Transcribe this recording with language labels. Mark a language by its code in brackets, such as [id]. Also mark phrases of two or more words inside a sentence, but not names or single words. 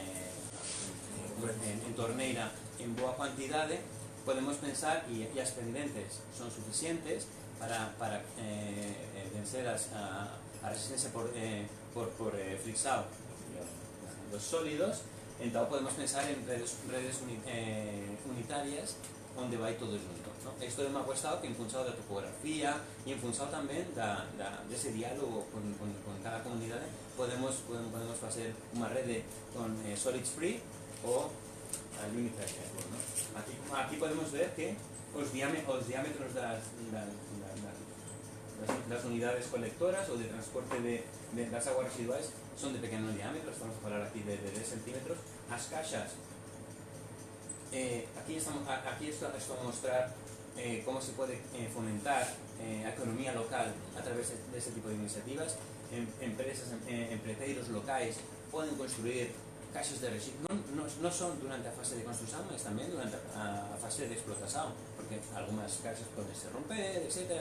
[gl] en torneira en boa cantidade, podemos pensar, e as pendentes son suficientes para vencer a resistencia por frisado dos sólidos, entón podemos pensar en redes unitarias onde vai todo junto, ¿no? Esto é unha cuestión que en función da topografía e en función tamén dese diálogo con cada comunidade podemos facer unha rede con [en] solids free [gl] ou [en] limited network, [gl] ¿no? Aquí podemos ver que os diámetros das unidades colectoras ou de transporte das aguas residuales son de pequeno diámetro, estamos a falar aquí de 10 centímetros. As caixas, aquí esto a mostrar [es] cómo se puede fomentar [gl] a economía local a través de este tipo de iniciativas. Empresas, empreteiros locais poden construir caixas de residuos, non son durante a fase de construcción, mas tamén durante a fase de explotación, porque algunhas caixas poden se romper, etc.